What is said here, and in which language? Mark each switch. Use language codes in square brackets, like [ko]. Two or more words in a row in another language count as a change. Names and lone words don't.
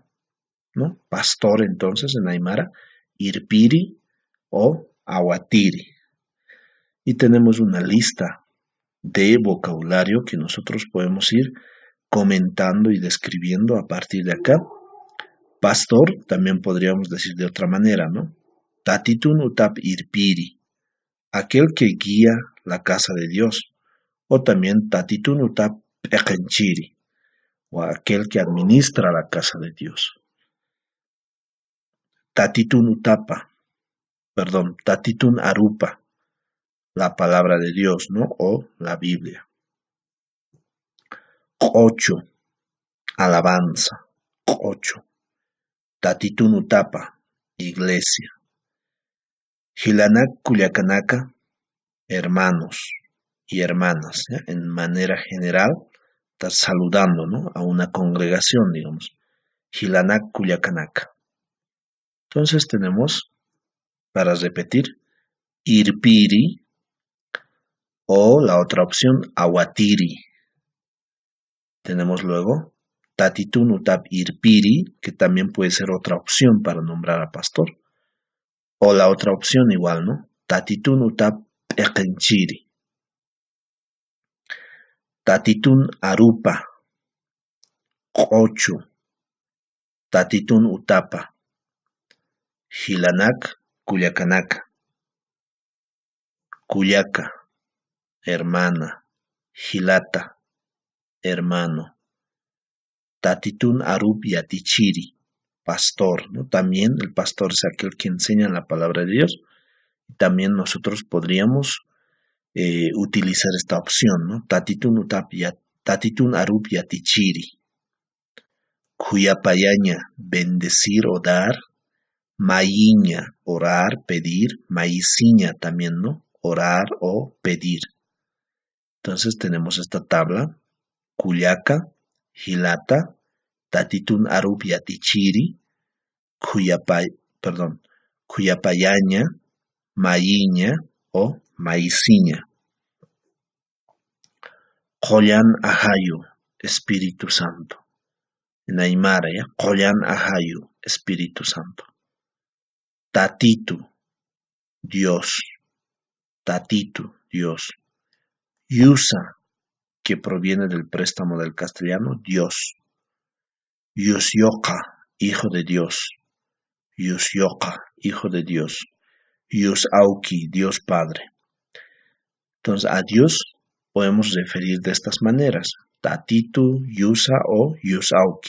[es] ¿No? Pastor, entonces, en Aymara, irpiri o aguatiri. Y tenemos una lista de vocabulario que nosotros podemos ir comentando y describiendo a partir de acá. Pastor, también podríamos decir de otra manera, ¿no? [ay] Tatitun utap irpiri, [es] aquel que guía la casa de Dios. O también [ay] Tatitun utap pekenchiri, [es] o aquel que administra la casa de Dios. [ay] Tatitun arupa, [es] la palabra de Dios, ¿no? O la Biblia. 8. Alabanza. 8. [ay] Tatitun utapa, iglesia. Hilanak Kuyakanaka, [es] hermanos y hermanas, ¿eh? En manera general, está saludando, ¿no? A una congregación, digamos. [ay] Hilanak Kuyakanaka. [es] Entonces tenemos, para repetir, irpiri o la otra opción, aguatiri. Tenemos luego [ay] Tatitun utap irpiri, [es] que también puede ser otra opción para nombrar a pastor. O la otra opción igual, ¿no? [ay] Tatitun utap pekenchiri. Tatitun arupa. 8. Tatitun utapa. Hilanak Kuyakanaka. [es] Cuyaca, hermana. Hilata, hermano. [ay] Tatitun arup yatichiri, pastor, [es] ¿no? También el pastor es aquel que enseña la palabra de Dios. También nosotros podríamos utilizar esta opción, ¿no? [ay] Tatitun arup yatichiri. Cuyapayaña, [es] bendecir o dar. Mayiña, orar, pedir. Maiciña también, ¿no? Orar o pedir. Entonces tenemos esta tabla. [ay] Cuyaca, Hilata, Tatitun arup yatichiri, Cuyapayaña, Mayiña o Maiciña. Qoyan ahayu, [es] Espíritu Santo. En Aymara, ¿ya? [ay] Qoyan ahayu, [es] Espíritu Santo. [ay] Tatitu, Dios. Tatitu, [es] Dios. Yusa, que proviene del préstamo del castellano, Dios. Yusyoka, Hijo de Dios. Yusyoka, Hijo de Dios. Yusauki, Dios Padre. Entonces, a Dios podemos referir de estas maneras: Tatitu, Yusa o Yusauki.